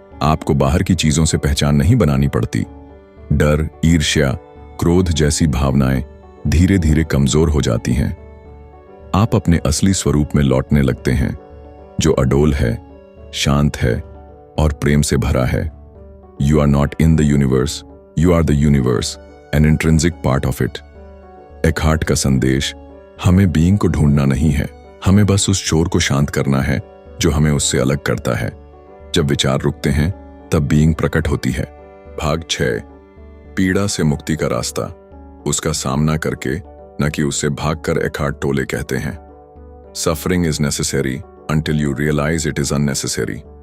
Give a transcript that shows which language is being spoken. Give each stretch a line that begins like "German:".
Hindi: आपको बाहर की चीजों से पहचान नहीं बनानी पड़ती। डर, ईर्ष्या, क्रोध जैसी भावनाएं धीरे धीरे कमजोर हो जाती हैं। आप अपने असली स्वरूप में लौटने लगते हैं, जो अडोल है, शांत है और प्रेम से भरा है।
English: You are not in the universe, you are the universe, an intrinsic part of it.
Hindi: एखार्ट का संदेश, हमें बीइंग को ढूंढना नहीं है, हमें बस उस शोर को शांत करना है जो हमें उससे अलग करता है। जब विचार रुकते हैं, तब बीइंग प्रकट होती है। भाग 6, पीड़ा से मुक्ति का रास्ता। उसका सामना करके, न कि उससे भागकर, एखार्ट टोले कहते हैं,
English: Suffering is necessary until you realize it is unnecessary.